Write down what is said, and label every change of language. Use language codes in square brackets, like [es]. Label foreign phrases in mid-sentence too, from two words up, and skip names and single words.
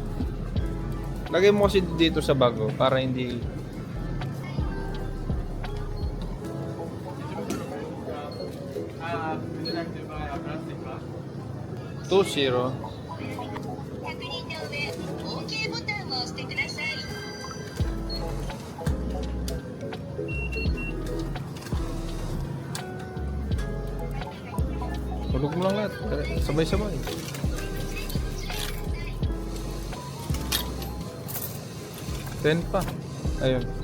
[tl] Lagay mo kasi dito sa bago para hindi 2-0. [ja] 確認の上、OK ボタンを押してください。 [tl] Tulog mo lang lahat. Sabay-sabay. Ten pa. Ayun.